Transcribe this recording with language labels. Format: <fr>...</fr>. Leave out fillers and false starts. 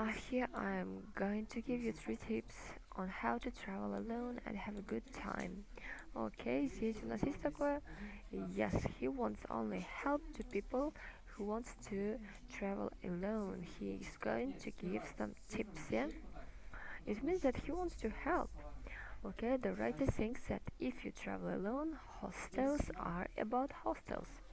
<en>Here I am going to give you 3 tips on how to travel alone and have a good time.</en> <ru>Okay, здесь у нас есть такое.</ru> <en>Yes, he wants only help to people who wants to travel alone. He is going to give some tips, yeah? It means that he wants to help. Okay, the writer thinks that if you travel alone, hostels are about hostels.</en>